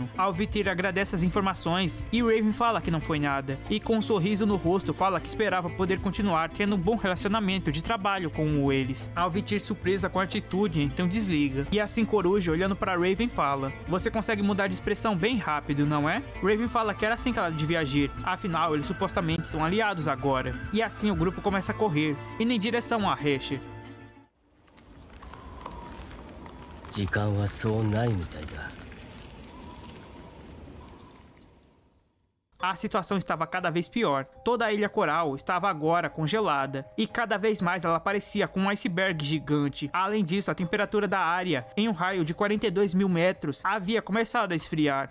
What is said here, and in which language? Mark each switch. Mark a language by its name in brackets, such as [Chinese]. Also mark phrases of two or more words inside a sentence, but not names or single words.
[Portuguese] Alvitir agradece as informações e Raven fala que não foi nada, e com um sorriso no rosto fala que esperava poder continuar tendo um bom relacionamento de trabalho com eles. Alvitir, surpresa com a atitude, então desliga. E assim Coruja, olhando para Raven, fala: você consegue mudar de expressão bem rápido, não é? Raven fala que era assim que ela devia agir, afinal eles supostamente são aliados agora. E assim o grupo começa a correr, indo em direção a Hesher. [Japanese] 時間はそうないみたいだ。 [Portuguese] A situação estava cada vez pior. Toda a ilha coral estava agora congelada, e cada vez mais ela parecia com um iceberg gigante. Além disso, a temperatura da área, em um raio de 42 mil metros, havia começado a esfriar.